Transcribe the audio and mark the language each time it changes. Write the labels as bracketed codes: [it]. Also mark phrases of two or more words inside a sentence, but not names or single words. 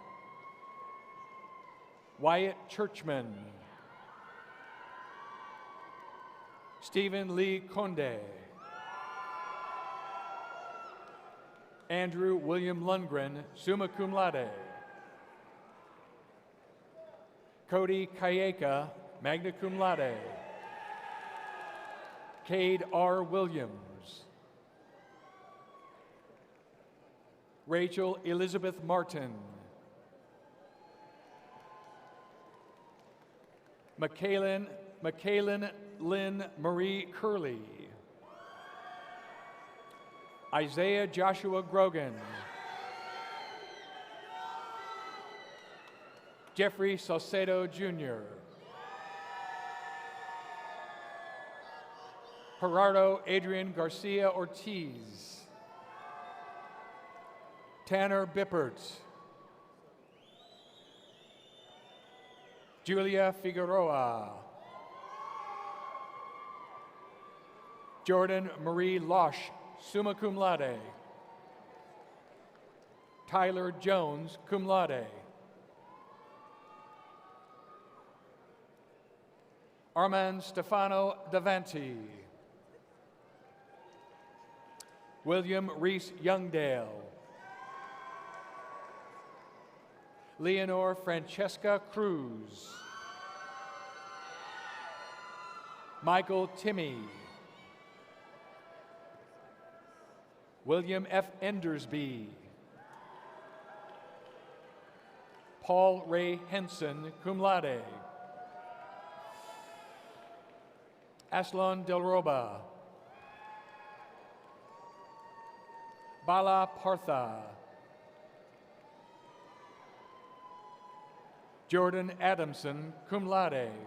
[en] Wyatt Churchman. Stephen Lee Conde. Andrew William Lundgren, [la] summa cum laude. [en] Cody Kayeka, [la] magna cum laude. [en] Cade R. Williams. Rachel Elizabeth Martin. Michaelin Lynn Marie Curley. Isaiah Joshua Grogan. Jeffrey Saucedo Jr. Gerardo Adrian Garcia Ortiz. Tanner Bippert. Julia Figueroa. Jordan Marie Losh, [la] summa cum laude. [en] Tyler Jones, [la] cum laude. [en] Armand Stefano Davanti. William Reese Youngdale. Leonore Francesca Cruz. Michael Timmy. William F. Endersby. Paul Ray Henson, [la] cum laude. [en] Aslan Delroba. Bala Partha. Jordan Adamson, [la] cum laude.